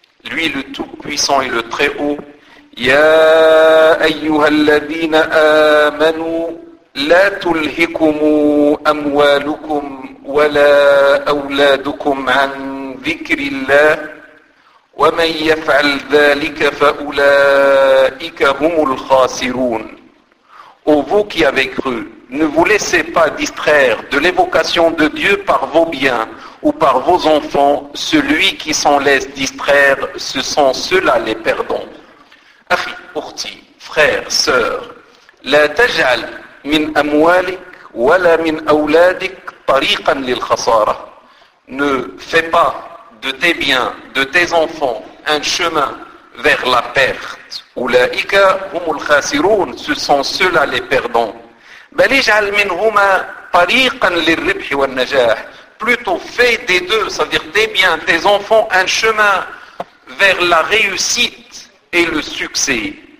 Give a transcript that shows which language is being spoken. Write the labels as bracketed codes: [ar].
[fr] lui le tout puissant et le très haut [ar] يا ايها الذين امنوا لا تلهكم اموالكم ولا اولادكم عن ذكر الله وَمَنْ يَفْعَلْ ذَلِكَ فَأُولَٰئِكَ هُمُ الْخَاسِرُونَ [fr] Ô vous qui avez cru, ne vous laissez pas distraire de l'évocation de Dieu par vos biens ou par vos enfants, celui qui s'en laisse distraire, ce sont ceux-là les perdants. [ar] أخي, أختي, [fr] frère, sœur, [ar] لا تجعل من أموالك ولا من أولادك طريقا للخسارة. [fr] Ne fais pas de tes biens, de tes enfants, un chemin vers la perte. [ar] Oulaika humul khasirun, [fr] ce sont ceux-là les perdants. [ar] Bal ij'al minhuma tariqan lirribh wan najah. [fr] Plutôt fais des deux, c'est-à-dire tes biens, tes enfants, un chemin vers la réussite et le succès.